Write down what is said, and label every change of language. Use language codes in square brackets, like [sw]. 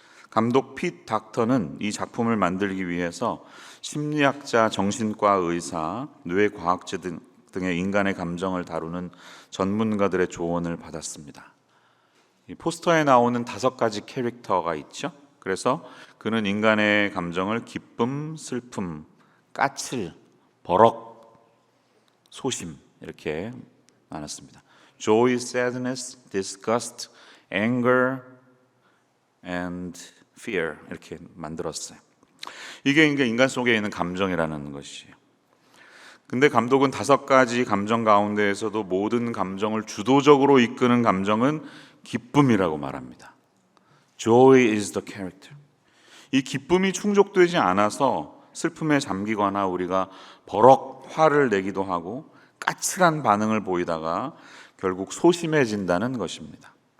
[ko] 감독 핏 닥터는 이 작품을 만들기 위해서 심리학자, 정신과 의사, 뇌과학자 등의 인간의 감정을 다루는 전문가들의 조언을 받았습니다. 이 포스터에 나오는 5가지 캐릭터가 있죠. 그래서 그는 인간의 감정을 기쁨, 슬픔, 까칠, 버럭, 소심 이렇게 나눴습니다. [en] Joy, sadness, disgust, anger, and fear [ko] 이렇게 만들었어요. 이게 인간 속에 있는 감정이라는 것이에요. 근데 감독은 5가지 감정 가운데에서도 모든 감정을 주도적으로 이끄는 감정은 기쁨이라고 말합니다. [en] Joy is the character. [ko] 이 기쁨이 충족되지 않아서 슬픔에 잠기거나 우리가 버럭 화를 내기도 하고 까칠한 반응을 보이다가 결국 소심해진다는 것입니다.